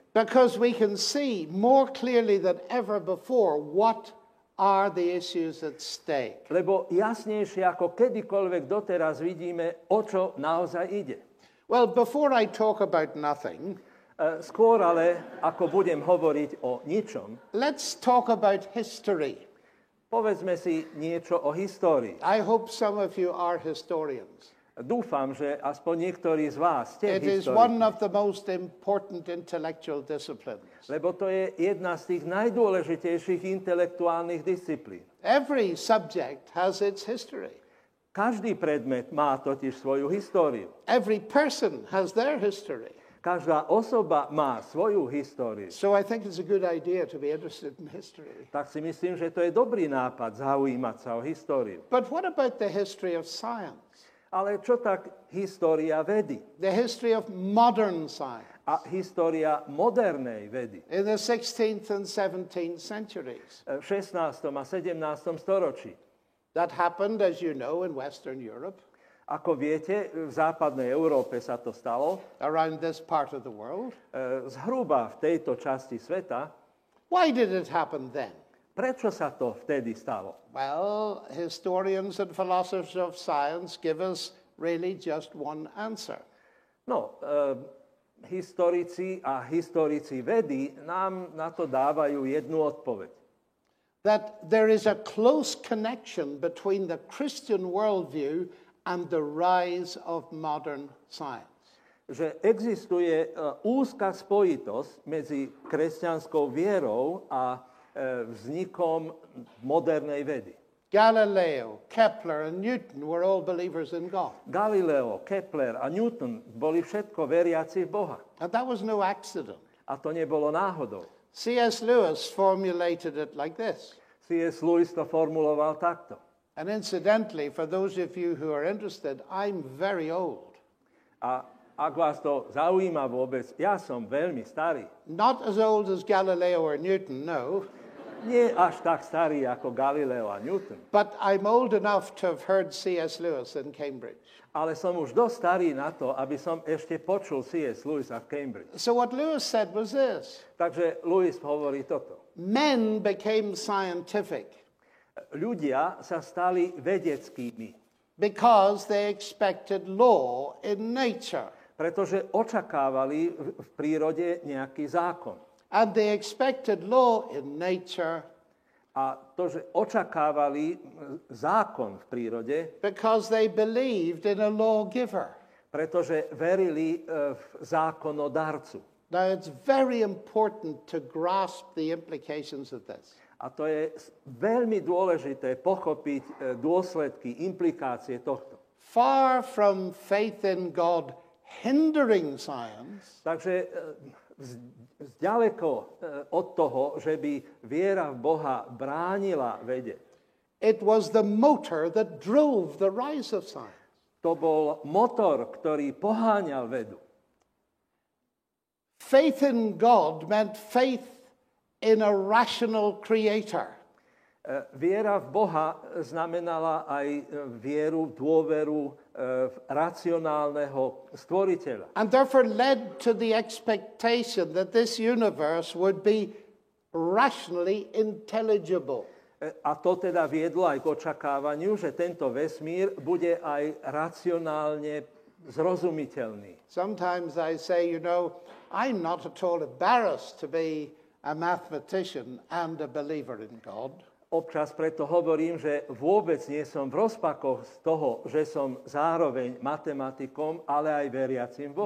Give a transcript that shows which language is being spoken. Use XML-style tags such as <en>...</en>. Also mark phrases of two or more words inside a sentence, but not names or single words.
<en>Because we can see more clearly than ever before what are the issues at stake.</en> <sk>Lebo jasnejšie ako kedykoľvek doteraz vidíme, o čo naozaj ide.</sk> <en>Well, before I talk about nothing,</en> <sk>Skôr ale, ako budem hovoriť o ničom,</sk> <en>let's talk about history.</en> <sk>povedzme si niečo o histórii.</sk> <en>I hope some of you are historians.</en> <sk>Dúfam, že aspoň niektorí z vás ste</sk> <en>It is one</en> <sk>historici,</sk> <en>of the most important intellectual disciplines.</en> <sk>lebo to je jedna z tých najdôležitejších intelektuálnych disciplín.</sk> <en>Every subject has its history.</en> <sk>Každý predmet má totiž svoju históriu.</sk> <en>Every person has their history.</en> <sk>Každá osoba má svoju históriu.</sk> <en>So I think it's a good idea to be interested in history.</en> <sk>Tak si myslím, že to je dobrý nápad zaujímať sa o históriu.</sk> <en>But what about the history of science?</en> <sk>Ale čo tak história vedy?</sk> <en>The history of modern science</en> <sk>A história modernej vedy</sk> <en>in the 16th and 17th centuries.</en> <sk>v 16. a 17. storočí.</sk> <en>That happened, as you know, in Western Europe,</en> <sk>Ako viete, v západnej Európe sa to stalo.</sk> <en>around this part of the world.</en> <sk>Zhruba v tejto časti sveta.</sk> <en>Why did it happen then?</en> <sk>Prečo sa to vtedy stalo?</sk> <en>Well, historians and philosophers of science give us really just one answer.</en> <sk>No, historici a historici vedy nám na to dávajú jednu odpoveď.</sk> <en>That there is a close connection between the Christian worldview and the rise of modern science.</en> <sk>Že existuje úzka spojitosť medzi kresťanskou vierou a vznikom modernej vedy.</sk> <en>Galileo, Kepler, and Newton were all believers in God.</en> <sk>Galileo, Kepler a Newton boli všetko veriaci v Boha.</sk> <en>And that was no accident.</en> <sk>A to nebolo náhodou.</sk> <en>C.S. Lewis formulated it like this.</en> <sk>C.S. Lewis to formuloval takto.</sk> <en>And incidentally, for those of you who are interested, I'm very old.</en> <sk>A ak vás to zaujíma vôbec, ja som veľmi starý.</sk> <en>Not as old as Galileo or Newton, no.</en> <sk>Nie až tak starý ako Galileo a Newton.</sk> <en>But I'm old enough to have heard C.S. Lewis in Cambridge.</en> <sk>Ale som už dosť starý na to, aby som ešte počul C.S. Lewisa v Cambridge.</sk> <en>So what Lewis said was this.</en> <sk>Takže Lewis hovorí toto.</sk> <en>Men became scientific</en> <sk>Ľudia sa stali vedeckými,</sk> <en>because they expected law in nature.</en> <sk>pretože očakávali v prírode nejaký zákon.</sk> <en>And they expected law in nature</en> <sk>A to, že očakávali zákon v prírode,</sk> <en>because they believed in a lawgiver.</en> <sk>pretože verili v zákonodarcu.</sk> <en>Now, it's very important to grasp the implications of this.</en> <sk>A to je veľmi dôležité pochopiť dôsledky, implikácie tohto.</sk> <en>Far from faith in God hindering science,</en> <sk>Takže zďaleko od toho, že by viera v Boha bránila vede.</sk> <en>it was the motor that drove the rise of science.</en> <sk>To bol motor, ktorý poháňal vedu.</sk> <en>Faith in God meant faith in a rational creator.</en> <sk>Viera v Boha znamenala aj vieru, dôveru v racionálneho stvoriteľa.</sk> <en>And therefore led to the expectation that this universe would be rationally intelligible.</en> <sk>A to teda viedlo aj k očakávaniu, že tento vesmír bude aj racionálne zrozumiteľný.</sk> <en>Sometimes I say, I'm not at all embarrassed to be a mathematician and a believer in God.</en> <sk>Občas preto hovorím, že vôbec nie som v rozpakoch z toho, že som zároveň matematikom, ale aj veriacim Boha.</sk>